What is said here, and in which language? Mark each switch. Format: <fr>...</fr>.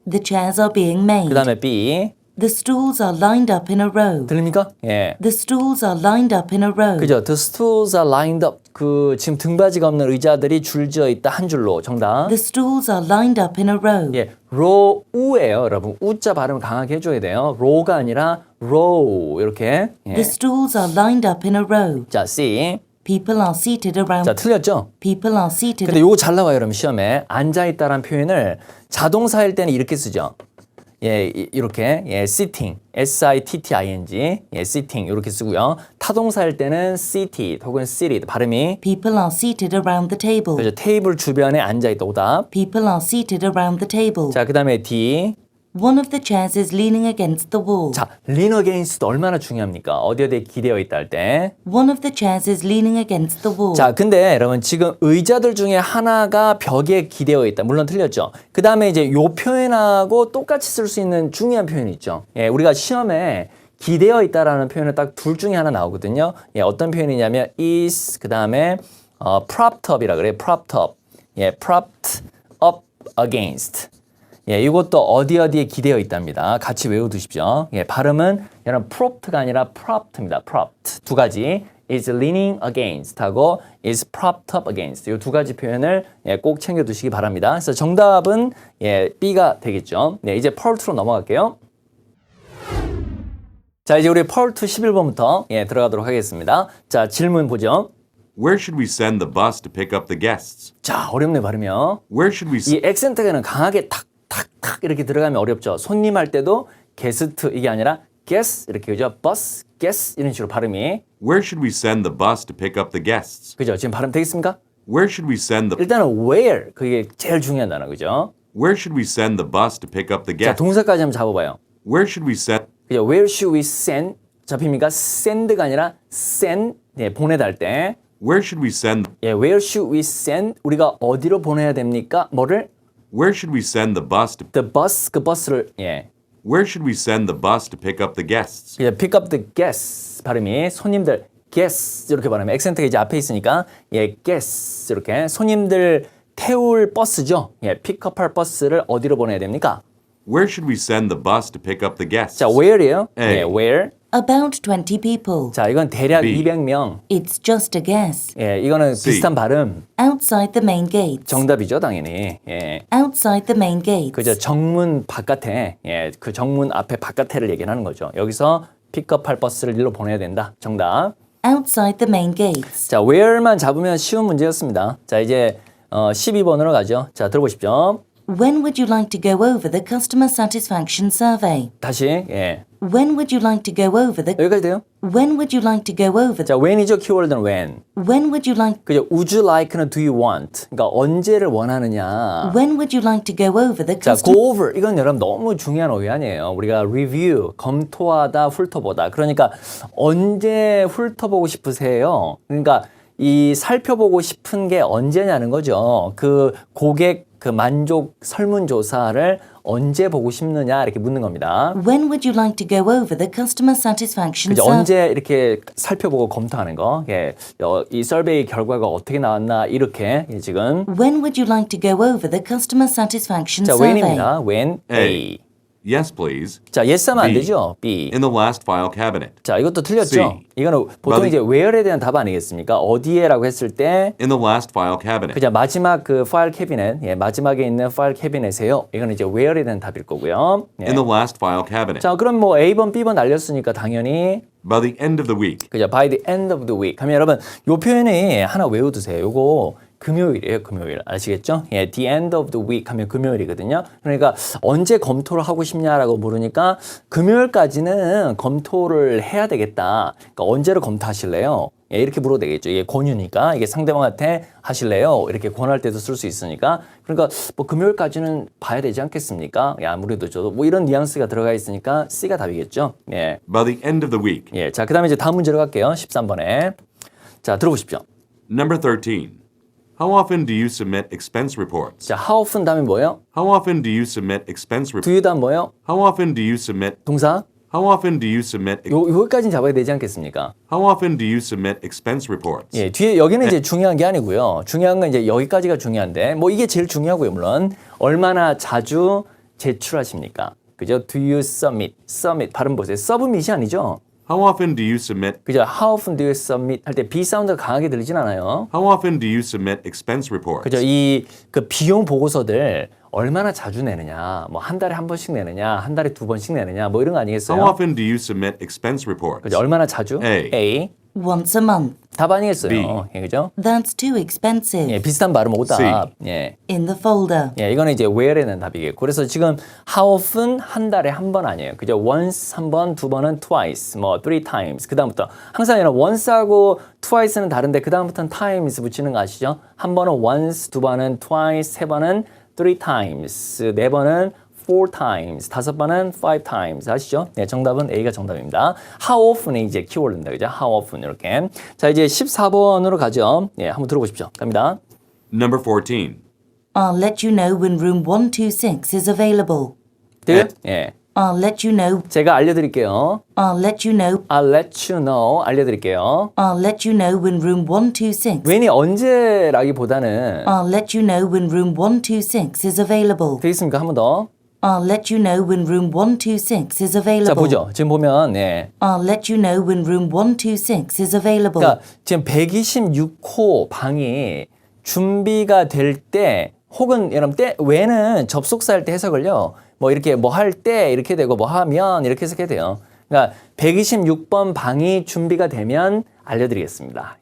<en>The chairs are being made.</en> <ko>그 다음에 B.</ko> <en>The stools are lined up in a row.</en> <ko>들립니까? 예.</ko> <en>The stools are lined up in a row.</en> <ko>그죠?</ko> <en>The stools are lined up.</en> <ko>지금 등받이가 없는 의자들이 줄지어 있다. 한 줄로. 정답.</ko> <en>The stools are lined up in a row.</en> <ko>예. row예요, 여러분. 우자 발음을 강하게 해줘야 돼요. row가 아니라 row. 이렇게. 예.</ko> <en>The stools are lined up in a row.</en> <ko>자, C.</ko> <en>People are seated around.</en> <ko>자, 틀렸죠?</ko> <en>People are seated.</en> <ko>근데 요거 잘 나와요, 여러분. 시험에. 앉아있다라는 표현을 자동사일 때는 이렇게 쓰죠. 예, 이렇게. 예, sitting. S-I-T-T-I-N-G. 예, sitting. 이렇게 쓰고요. 타동사일 때는 seated 혹은 seated. 발음이.</ko> <en>People are seated around the table.</en> <ko>그죠? 테이블 주변에 앉아있다. 오답.</ko> <en>People are seated around the table.</en> <ko>자, 그 다음에 D.</ko> <en>One of the chairs is leaning against the wall.</en> <ko>자, lean against 얼마나 중요합니까? 어디에 기대어 있다 할 때.</ko> <en>One of the chairs is leaning against the wall.</en> <ko>자, 근데 여러분 지금 의자들 중에 하나가 벽에 기대어 있다. 물론 틀렸죠. 그 다음에 이제 요 표현하고 똑같이 쓸 수 있는 중요한 표현이 있죠. 예, 우리가 시험에 기대어 있다라는 표현은 딱 둘 중에 하나 나오거든요. 예, 어떤 표현이냐면 is 그 다음에 propped up이라 그래요. propped up. 예, propped up against. 예, 이것도 어디에 기대어 있답니다. 같이 외워두십시오. 예, 발음은 여러분 propped가 아니라 propped입니다. propped. 두 가지.</ko> <en>is leaning against 하고 is propped up against.</en> <ko>이 두 가지 표현을 예, 꼭 챙겨두시기 바랍니다. 그래서 정답은 예, B가 되겠죠. 네, 이제 part 2로 넘어갈게요. 자, 이제 우리 part 2 11번부터 예, 들어가도록 하겠습니다. 자, 질문 보죠.</ko> <en>Where should we send the bus to pick up the guests?</en> <ko>자, 어렵네 발음이요.</ko> <en>Where should we</en> <ko>이 액센트가 강하게 탁 이렇게 들어가면 어렵죠. 손님 할 때도 게스트 이게 아니라 guest 이렇게 그죠? bus, guest 이런 식으로 발음이.</ko> <en>Where should we send the bus to pick up the guests?</en> <ko>그죠? 지금 발음 되겠습니까?</ko> <en>Where should we send the</en> <ko>일단은 where 그게 제일 중요한 단어 그죠?</ko> <en>Where should we send the bus to pick up the</en> <ko>자,</ko> <en>guests?</en> <ko>동사까지 한번 잡아봐요.</ko> <en>Where should we send</en> <ko>그죠?</ko> <en>Where should we send?</en> <ko>잡힙니까? send가 아니라 send 예, 보내다 할 때.</ko> <en>Where should we send 예, where should we send?</en> <ko>우리가 어디로 보내야 됩니까? 뭐를?</ko> <en>Where should we send the bus to The bus</en> <ko>그 버스를 예.</ko> <en>Where should we send the bus to pick up the guests?</en> <ko>그죠? pick up the guests 발음이 손님들 guests 이렇게 발음해. 액센트가 이제 앞에 있으니까 예, guests 이렇게 손님들 태울 버스죠. 예, 픽업할 버스를 어디로 보내야 됩니까?</ko> <en>Where should we send the bus to pick up the guests?</en> <ko>자, where이요? A. 예, where?</ko> <en>About 20 people.</en> <ko>자, 이건 대략 B. 200명.</ko> <en>It's just a guess.</en> <ko>예, 이거는 C. 비슷한 발음.</ko> <en>Outside the main gates.</en> <ko>정답이죠, 당연히. 예.</ko> <en>Outside the main gates.</en> <ko>그죠? 정문 바깥에, 예, 그 정문 앞에 바깥에를 얘기하는 거죠. 여기서 픽업할 버스를 일로 보내야 된다. 정답.</ko> <en>Outside the main gates.</en> <ko>자, where만 잡으면 쉬운 문제였습니다. 자, 이제 12번으로 가죠. 자, 들어보십시오.</ko> <en>When would you like to go over the customer satisfaction survey?</en> <ko>다시, 예.</ko> <en>When would you like to go over the</en> <ko>여기까지 돼요?</ko> <en>When would you like to go over</en> <ko>자,</ko> <en>the</en> <ko>when이죠, 키워드는 when. When would you like 그죠?</ko> <en>would you like는 do you want.</en> <ko>그러니까 언제를 원하느냐.</ko> <en>When would you like to go over the</en> <ko>자,</ko> <en>customer go over.</en> <ko>이건 여러분 너무 중요한 어휘 아니에요. 우리가 review, 검토하다, 훑어보다. 그러니까 언제 훑어보고 싶으세요? 그러니까 이 살펴보고 싶은 게 언제냐는 거죠. 그 고객 그 만족 설문조사를 언제 보고 싶느냐 이렇게 묻는 겁니다.</ko> <en>When would you like to go over the customer satisfaction</en> <ko>그죠?</ko> <en>survey?</en> <ko>언제 이렇게 살펴보고 검토하는 거. 예. 이 서베이 결과가 어떻게 나왔나 이렇게 예, 지금</ko> <en>When would you like to go over the customer satisfaction</en> <ko>자,</ko> <en>survey?</en> <ko>when입니다. when</ko> <en>A. Yes, please.</en> <ko>자, yes 하면 안 B. 되죠. B.</ko> <en>In the last file cabinet.</en> <ko>자, 이것도 틀렸죠. C. 이거는 보통 이제 where에 대한 답 아니겠습니까? 어디에라고 했을 때</ko> <en>In the last file cabinet.</en> <ko>그냥 마지막 그 파일 캐비넷, 예, 마지막에 있는 파일 캐비넷에요. 이거는 이제 where에 대한 답일 거고요. 예.</ko> <en>In the last file cabinet.</en> <ko>자, 그럼 뭐 A번, B번 날렸으니까 당연히</ko> <en>By the end of the week.</en> <ko>그죠?</ko> <en>By the end of the week.</en> <ko>하면 여러분 요 표현이 하나 외워두세요. 요거 금요일이에요. 금요일. 아시겠죠? 예,</ko> <en>the end of the week</en> <ko>하면 금요일이거든요. 그러니까 언제 검토를 하고 싶냐라고 물으니까 금요일까지는 검토를 해야 되겠다. 그러니까 언제로 검토하실래요? 예, 이렇게 물어도 되겠죠. 이게 권유니까 이게 상대방한테 하실래요? 이렇게 권할 때도 쓸 수 있으니까 그러니까 뭐 금요일까지는 봐야 되지 않겠습니까? 예, 아무래도 저도 뭐 이런 뉘앙스가 들어가 있으니까 C가 답이겠죠. 예,</ko> <en>By the end of the week.</en> <ko>예. 자, 그다음에 이제 다음 문제로 갈게요. 13번에 자 들어보십시오.</ko> <en>Number 13. How often do you submit expense reports?</en> <ko>자, how often 다음에 뭐예요?</ko> <en>How often do you submit expense do reports?</en> <ko>you 다음 뭐예요?</ko> <en>How often do you submit?</en> <ko>동사?</ko> <en>How often do you submit?</en> <ko>요거까지는 잡아야 되지 않겠습니까?</ko> <en>How often do you submit expense reports?</en> <ko>예, 뒤에 여기는 이제 중요한 게 아니고요. 중요한 건 이제 여기까지가 중요한데 뭐 이게 제일 중요하고요. 물론 얼마나 자주 제출하십니까? 그죠?</ko> <en>Do you submit?</en> <ko>submit 발음 보세요. submit이 아니죠.</ko> <en>How often do you submit?</en> <ko>그죠?</ko> <en>How often do you submit?</en> <ko>할 때 B 사운드가 강하게 들리진 않아요.</ko> <en>How often do you submit expense reports?</en> <ko>그죠? 이 그 비용 보고서들 얼마나 자주 내느냐? 뭐 한 달에 한 번씩 내느냐? 한 달에 두 번씩 내느냐? 뭐 이런 거 아니겠어요?</ko> <en>How often do you submit expense reports?</en> <ko>그죠? 얼마나 자주? A.</ko> <en>Once a month.</en> <ko>답 아니겠어요. B. 예, 그죠?</ko> <en>That's too expensive.</en> <ko>예, 비슷한 발음 오답. 예.</ko> <en>In the folder.</en> <ko>예, 이거는 이제 where에는 답이겠고. 그래서 지금 how often 한 달에 한 번 아니에요. 그죠? once 한 번, 두 번은 twice, 뭐 three times. 그다음부터 항상 이런 once하고 twice는 다른데 그다음부터는 times 붙이는 거 아시죠? 한 번은 once, 두 번은 twice, 세 번은 three times, 네 번은 four times, 다섯 번은 five times. 아시죠? 네, 정답은 A가 정답입니다. How often이 이제 키워드입니다. 그죠?</ko> <en>How often 이렇게.</en> <ko>자, 이제 14번으로 가죠. 예, 한번 들어보십시오. 갑니다.</ko> <en>Number 14. I'll let you know when room 126 is available.</en> <ko>돼요? 예.</ko> <en>I'll let you know.</en> <ko>제가 알려드릴게요.</ko> <en>I'll let you know. I'll let you know.</en> <ko>알려드릴게요.</ko> <en>I'll let you know when room 126.</en> <ko>웬이 언제라기보다는</ko> <en>I'll let you know when room 126 is available.</en> <ko>되겠습니까? 한 번 더.</ko> <en>I'll let you know when room 126 is</en> <ko>자,</ko> <en>available.</en> <ko>보죠. 지금 보면, 네.</ko> <en>I'll let you know when room 126 is available.</en> <ko>그러니까 지금 126호 방이 준비가 될 때, 혹은 여러분 때 when은 접속사 할 때 해석을요. 뭐 이렇게 뭐 할 때 이렇게 되고 뭐 하면 이렇게 해석해야 돼요. 그러니까 126번 방이 준비가 되면 알려드리겠습니다.</ko>